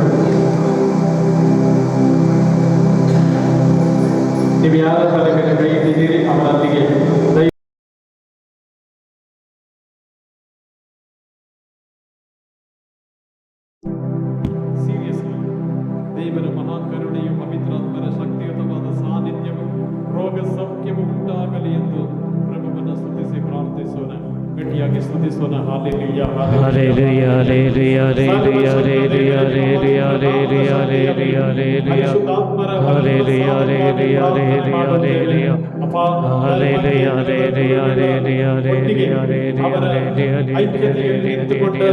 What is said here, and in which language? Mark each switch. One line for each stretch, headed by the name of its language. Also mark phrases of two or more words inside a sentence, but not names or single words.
Kannada: ನೀವು ಯಾರ ತಲೆ ಮೇಲೆ ಕೈ ಇಟ್ಟಿದ್ದೀರಿ ಅವರೊಂದಿಗೆ ಸೀರಿಯಸ್ಲಿ ದೇವರ ಮಹಾಕರುಣೆಯು ಪವಿತ್ರಾತ್ಮರ ಶಕ್ತಿಯುತವಾದ ಸಾನ್ನಿಧ್ಯವು ರೋಗ ಸೌಖ್ಯವು ಉಂಟಾಗಲಿ ಎಂದು ಪ್ರಭುವನ್ನು ಸ್ತುತಿಸಿ ಪ್ರಾರ್ಥಿಸೋಣ. ಗಟ್ಟಿಯಾಗಿ ಸ್ತುತಿಸೋಣ. ಹಾಲೆಲೂಯಾ
English: Hallelujah, hallelujah, hallelujah, hallelujah, hallelujah, hallelujah, hallelujah, hallelujah. Hallelujah, hallelujah, hallelujah, hallelujah. Hallelujah, hallelujah, hallelujah, hallelujah, hallelujah, hallelujah.